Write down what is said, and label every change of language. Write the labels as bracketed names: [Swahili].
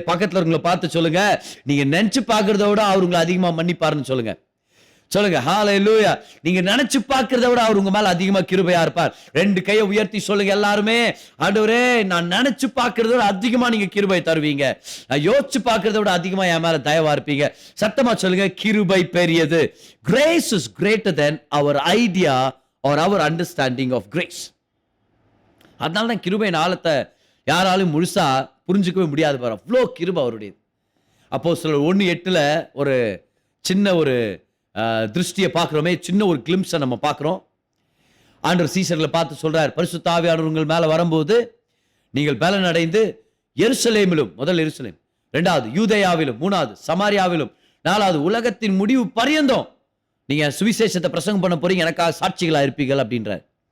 [Tamil] பக்கத்துல உங்களை பார்த்து சொல்லுங்க, நீங்க நினைச்சு பாக்குறத விட அவர் உங்களை அதிகமா மன்னிப்பாருன்னு சொல்லுங்க. சொல்லுங்க ஹல்லேலூயா. நீங்க நினைச்சு பார்க்கிறத விட அவர் உங்க மேல அதிகமா கிருபையா இருப்பார். ரெண்டு கையை உயர்த்தி சொல்லுங்க எல்லாருமே, ஆண்டவரே நான் நினைச்சு பார்க்கிறத விட அதிகமா நீங்க கிருபை தருவீங்க, நான் யோசிச்சு பார்க்கிறத விட அதிகமா என் மேல தயவா இருப்பீங்க. சத்தமா சொல்லுங்க, கிருபை பெரியது. [English] Grace is greater than our idea or our understanding of grace. [Tamil] அதனால தான் கிருபையின் ஆழத்தை யாராலும் முழுசா புரிஞ்சுக்கவே முடியாது பாரு, அவ்வளோ கிருபை அவருடையது. அப்போஸ்தலர் 1:8 ஒரு சின்ன ஒரு திருஷ்டியை பார்க்கிறோமே, சின்ன ஒரு கிளிம்ஸை நம்ம பார்க்கிறோம். ஆண்டவர் சீசர்களை பார்த்து சொல்றார், பரிசுத்த ஆவியானவர் உங்கள் மேல வரும்போது நீங்கள் பலன் அடைந்து எருசலேமிலும், முதல் எருசலேம், இரண்டாவது யூதேயாவிலும், மூணாவது சமாரியாவிலும், நாலாவது உலகத்தின் முடிவு பரியந்தம் நீங்க சுவிசேஷத்தை பிரசங்கம் பண்ண போறீங்க, எனக்காக சாட்சிகளா இருப்பீர்கள் அப்படின்றார்.